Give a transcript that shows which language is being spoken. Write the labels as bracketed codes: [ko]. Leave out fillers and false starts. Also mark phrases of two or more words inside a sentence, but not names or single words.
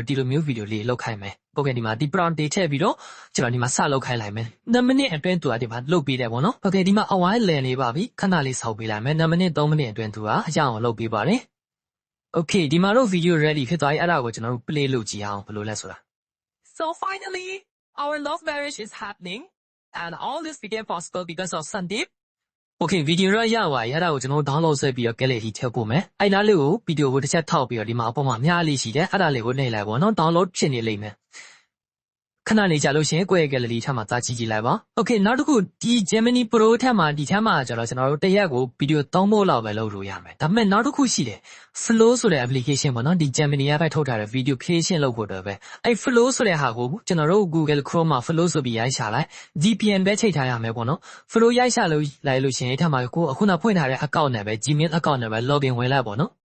[my] ဒီလိုမျိုးဗီဒီယိုလေးလုပ်ခိုင်းမယ်ဟုတ်ကဲ့ဒီမှာဒီ prompt တွေထည့်ပြီးတော့ကျွန်တော်ဒီမှာစလုပ်ခိုင်းလိုက်မယ်2မိနစ်အတွင်းသူကဒီမှာလုပ်ပေးတယ်ပေါ့နော်ဟုတ်ကဲ့ဒီမှာအဝိုင်းလည်နေပါပြီခဏလေးဆောက်ပေးလိုက်မယ်2မိနစ်3မိနစ်အတွင်းသူကအရအောင်လုပ်ပေးပါတယ် okay ဒီမှာ တော့ဗီဒီယို ready ဖြစ်သွားပြီအဲ့ဒါကိုကျွန်တော်တို့ play လုပ်ကြည့်အောင်ဘယ်လိုလဲဆိုတာ [en] so finally our love marriage is happening and all this became possible because of Sandeep [my] okay ဗီဒီယိုရပါပြီအဲ့ဒါကိုကျွန်တော် download ဆွဲပြီးတော့ gallery ထည့်ပို့မယ်အဲ့နားလေးကိုဗီဒီယိုကိုတစ်ချက်ထောက်ပြီးတော့ဒီမှာအပေါ်မှာအများလေးရှိတယ်အဲ့ဒါလေးကိုနှိပ်လိုက်ပါတော့ download ဖြစ်နေလိမ့်မယ်ခဏနေကြလို့ရှိ ရင်ကိုယ့်ရဲ့ gallery ထပ်မှာသာကြည့်ကြည့်လိုက်ပါ okay နောက်တစ်ခုဒီ Gemini Pro ထက်မှာဒီထက်မှာကျတော့ကျွန်တော်တို့တစ်ရက်ကိုဗီဒီယို3ဖို့လောက်ပဲလုပ်လို့ရမယ်ဒါပေမဲ့နောက်တစ်ခုရှိတယ် Flow ဆိုတဲ့ application ပေါ့နော်ဒီ Gemini ကပဲထုတ်ထားတဲ့ [en] video creation [my] လုပ်ဖို့တော့ပဲအဲ့ Flow ဆိုတဲ့ဟာကိုကျွန်တော်တို့ Google Chrome မှာ Flow ဆိုပြီးရိုက်ရှာလိုက် VPN ပဲချိန်ထားရမယ်ပေါ့နော် Flow ရိုက်ရှာလို့လိုက်လို့ရှိရင်ထပ်မှာကိုအခုနဖွင့်ထားတဲ့ account နဲ့ပဲ Gmail account နဲ့ပဲ login ဝင်လိုက်ပေါ့နော်